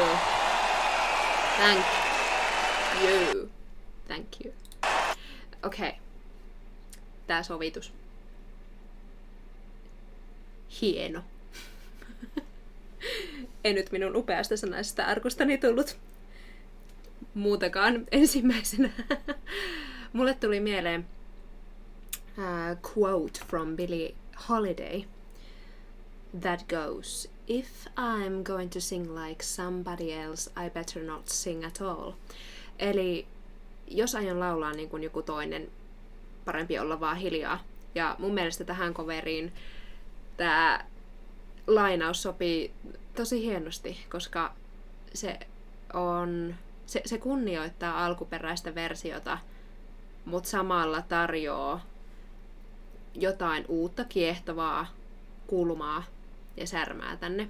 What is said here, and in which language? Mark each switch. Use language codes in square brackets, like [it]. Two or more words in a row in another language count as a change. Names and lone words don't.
[en] Thank you! Thank you. [fi] Okei. Tää sovitus. Hieno. Ei nyt minun upeasta sanaisesta arkustani tullut muutakaan ensimmäisenä. Mulle tuli mieleen [en] quote from Billie Holiday that goes, "If I'm going to sing like somebody else, I better not sing at all." [fi] Eli jos aion laulaa niin kuin joku toinen, parempi olla vaan hiljaa. Ja mun mielestä tähän coveriin tää lainaus sopii tosi hienosti, koska se kunnioittaa alkuperäistä versiota, mutta samalla tarjoaa jotain uutta kiehtovaa kulmaa ja särmää tänne.